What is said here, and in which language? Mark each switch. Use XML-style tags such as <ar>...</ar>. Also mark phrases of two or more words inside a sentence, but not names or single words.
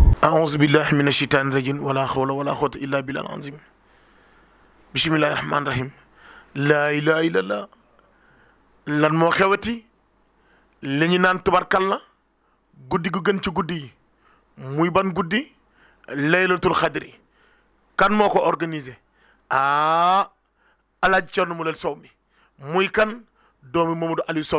<ar>أعوذ بالله من الشيطان الرجيم ولا حول ولا قوة إلا بالله العظيم بسم الله الرحمن الرحيم لا إله إلا الله</ar> <wo>lan moo xewati li ñu naan tubarkalla guddi gu gën ci guddi yi muy ban guddi</wo> <ar>ليلة القدر</ar> <wo>kan moo ko organisé Alaaji Cerno Mulel Sow mi muy kan doomi Mamadou Aliou Sow mu</wo>